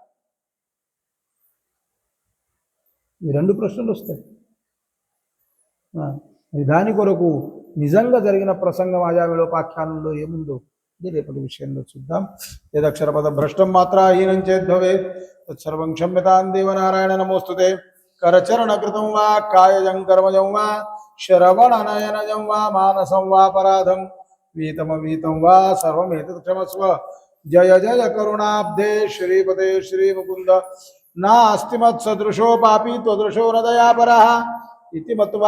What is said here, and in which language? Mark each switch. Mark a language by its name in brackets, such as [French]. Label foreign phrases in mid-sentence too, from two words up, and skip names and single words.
[Telugu] ఈ రెండు ప్రశ్నలు వస్తాయి. దాని కొరకు నిజంగా జరిగిన ప్రసంగం అజామిళోపాఖ్యానంలో ఏముందో ఇది రేపటి విషయంలో చూద్దాం. [Sanskrit] ఏదక్షరపద భ్రష్టం మాత్రా హీనం చేద్భవేత్ తత్సర్వం క్షమ్యతాం దేవనారాయణ నమోస్తుతే. करचरणकृतं वा कायजं कर्मजं वा श्रवणनयनजं वा मानसं वा पराधं वीतमवीतं वा सर्वमेतत् क्षमस्व. जय जय करुणाब्धे श्रीपते श्रीमुकुन्द नास्ति मत्सदृशो पापी त्वदृशो न दयापरः इति मत्वा